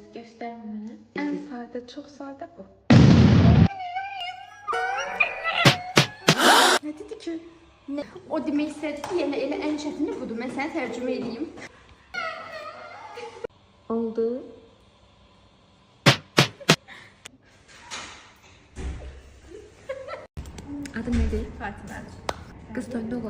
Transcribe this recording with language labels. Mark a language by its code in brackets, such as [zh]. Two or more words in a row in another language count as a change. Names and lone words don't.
[tr] Gösterin bana. En sade, çok sade bu. Ne dedi ki? Ne? [az] O demək istədi ki, yəni elə ən çətini budur. Mən sənə tərcümə edeyim. [tr] Oldu. Adı nedir? [az] Fatimə. Qız döndü oğlan.